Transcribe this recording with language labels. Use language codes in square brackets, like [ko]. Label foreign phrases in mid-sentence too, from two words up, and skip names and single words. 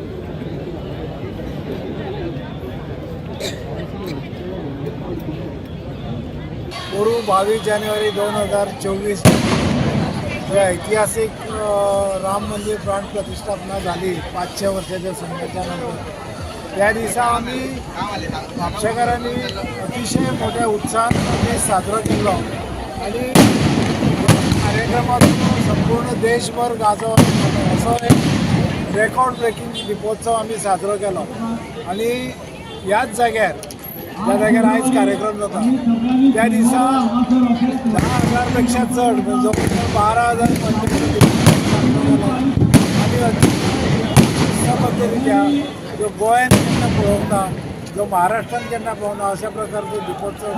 [mr] गुरु 22 जानेवारी 2024 हे ऐतिहासिक राम मंदिर प्राण प्रतिष्ठापना झाली 500 वर्षाच्या संघटनानंतर. त्या दिवसा आम्ही म्हापशेकरांनी अतिशय मोठ्या उत्साहात साजरं केलं आणि कार्यक्रमातून संपूर्ण देशभर गाजवलं असं एक [en] record breaking [mr] दीपोत्सव आम्ही [kok] साजरो केलो. आणि याच जाग्यार ज्या जाग्यार आयज कार्यक्रम जाता त्या दिसा 10,000पेक्षा चड म्हणजे 12,000 आणि अशा पद्दतीच्या जो गोंयान केन्ना पळोवंक ना, जो महाराष्ट्रान केन्ना पळोवंक ना अशा प्रकारचो दीपोत्सव.